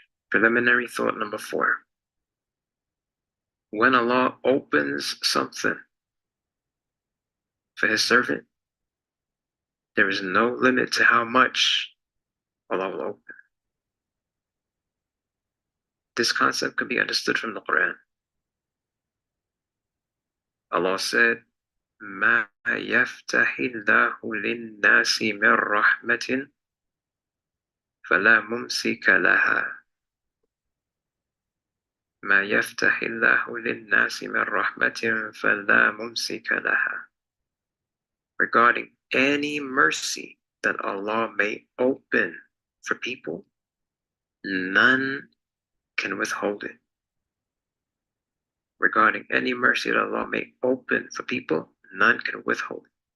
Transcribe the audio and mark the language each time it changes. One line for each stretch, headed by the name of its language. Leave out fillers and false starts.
English: Preliminary thought number 4. When Allah opens something for His servant, there is no limit to how much Allah will open. This concept can be understood from the Quran.
Arabic: Allah said, مَا يَفْتَحِ اللَّهُ لِلنَّاسِ مِنْ رَحْمَةٍ فَلَا مُمْسِكَ لَهَا مَا يَفْتَحِ اللَّهُ لِلنَّاسِ مِنْ رَحْمَةٍ فَلَا مُمْسِكَ لَهَا.
English: Regarding any mercy that Allah may open for people, none can withhold it. Regarding any mercy that Allah may open for people, none can withhold it.